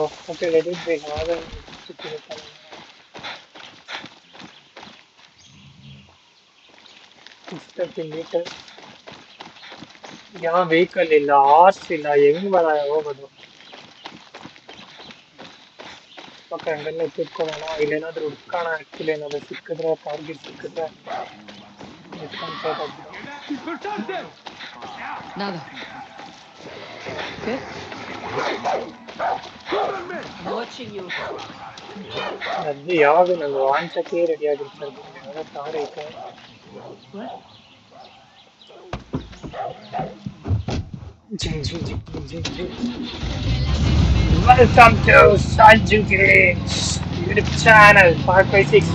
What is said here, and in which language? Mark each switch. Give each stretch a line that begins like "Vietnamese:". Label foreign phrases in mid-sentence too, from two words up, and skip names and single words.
Kannada: ಓಕೆ, ರೆಡಿ ಬೇಕು. ಆಗ ಸಿಕ್ಕಿರುತ್ತಲ್ಲ. 630 ಮೀಟರ್. ಯಾವ ವೆಹಿಕಲ್ ಇಲ್ಲ, ಆರ್ಸ್ ಇಲ್ಲ, ಹೆಂಗ್ ಹೋಗೋದು? ಓಕೆ, ಹಂಗಲ್ಲೇ ತಿಳ್ಕೊಳ್ಳೋಣ. ಇಲ್ಲೇನಾದ್ರೂ ಹುಡ್ಕೋಣ. ಆಕ್ಚುಲಿ ಏನಾದ್ರು ಸಿಕ್ಕಿದ್ರೆ, ಟಾರ್ಗೆಟ್ ಸಿಕ್ಕಿದ್ರೆ ಎತ್ಕೊಂಡ್ಬಿಡೋದು.
Spanish: Nada. ¿Qué?
English: Watching you.
Kannada: ಅಜ್ಜಿ ಯಾವಾಗ ನಂಗೆ ವಾಂಚಕ್ಕೆ ರೆಡಿ ಆಗಿರ್ತಾರೆ ಯಾವ್ದೋ ಕಾರ್ ಐತೆ.
English: What? ಜಿಂಗ್ ಜಿಂಗ್ ಜಿಂಗ್ ಜಿಂಗ್ ಜಿಂಗ್. Welcome to Sanju Girish YouTube channel 5x6.